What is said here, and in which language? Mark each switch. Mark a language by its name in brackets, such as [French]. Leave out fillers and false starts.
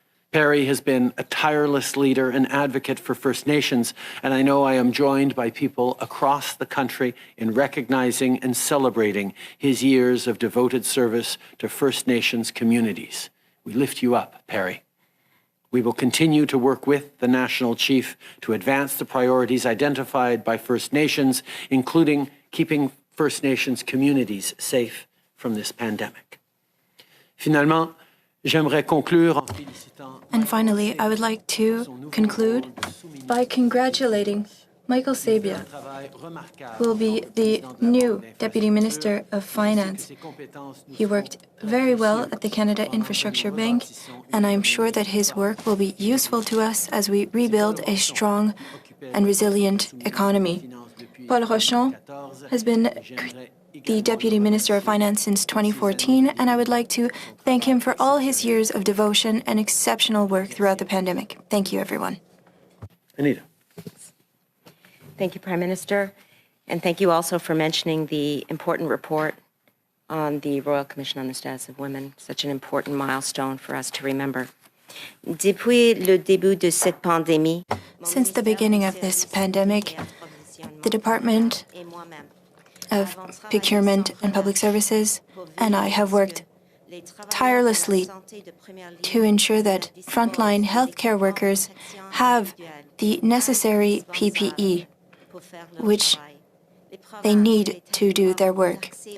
[English] Perry has been a tireless leader and advocate for First Nations, and I know I am joined by people across the country in recognizing and celebrating his years of devoted service to First Nations communities. We lift you up, Perry. We will continue to work with the National Chief to advance the priorities identified by First Nations, including keeping First Nations communities safe from this pandemic. [French] Finalement, j'aimerais conclure en félicitant. [English] And finally, I would like to conclude by congratulating Michael Sabia, who will be the new Deputy Minister of Finance. He worked very well at the Canada Infrastructure Bank, and I'm sure that his work will be useful to us as we rebuild a strong and resilient economy. Paul Rochon has been the Deputy Minister of Finance since 2014, and I would like to thank him for all his years of devotion and exceptional work throughout the pandemic. Thank you, everyone. Anita. Thank you, Prime Minister, and thank you also for mentioning the important report on the Royal Commission on the Status of Women, such an important milestone for us to remember. [French] Depuis le début de cette pandémie, [English] since the beginning of this pandemic, the Department of Procurement and Public Services and I have worked tirelessly to ensure that frontline healthcare workers have the necessary PPE, which they need to do their work.